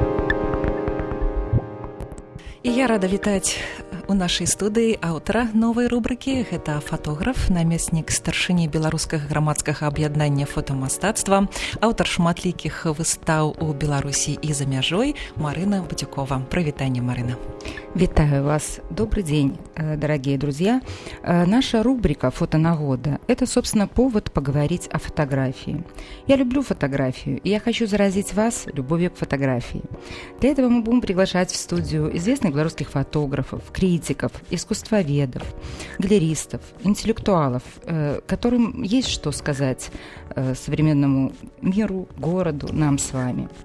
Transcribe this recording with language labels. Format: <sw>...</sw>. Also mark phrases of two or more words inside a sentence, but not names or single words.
<be>І я рада вітаць у нашай студыі аўтара новай рубрыкі. Гэта фатограф, намеснік старшыні беларускага грамадскага аб'яднання фотамастацтва, аўтар шматлікіх выстаў у Беларусі і за мяжой Марына Пацюкова. Прывітанне, Марына.</be> <uk>Витаю вас.</uk> <ru>Добрый день, дорогие друзья. Наша рубрика «Фотонагода» – это, собственно, повод поговорить о фотографии. Я люблю фотографию, и я хочу заразить вас любовью к фотографии. Для этого мы будем приглашать в студию известных белорусских фотографов, критиков, искусствоведов, галеристов, интеллектуалов, которым есть что сказать современному миру, городу, нам с вами.</ru>